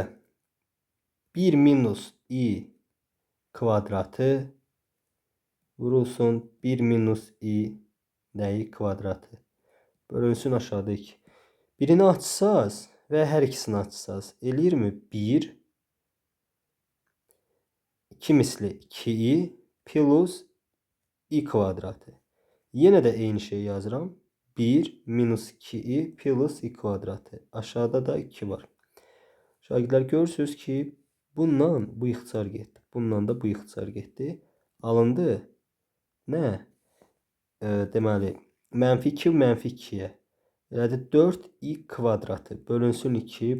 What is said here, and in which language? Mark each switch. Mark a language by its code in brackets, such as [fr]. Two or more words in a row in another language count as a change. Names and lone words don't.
[az] 1 minus i kvadratı vurulsun 1 minus i nəyi kvadratı. Bölünsün aşağıda 2. Birini açsaz və hər ikisini açsaz eləyirmi? 1 2 misli 2i plus i kvadratı. Yenə də eyni şey yazıram. 1 minus 2i plus i kvadratı. Aşağıda da 2 var. Şagirdlər görürsünüz ki bundan bu ixtisar getdi. Bundan da bu ixtisar getdi. Alındı. Nə? Deməli -2 -2'ye. Elədi 4i kvadratı. Bölünsün 2.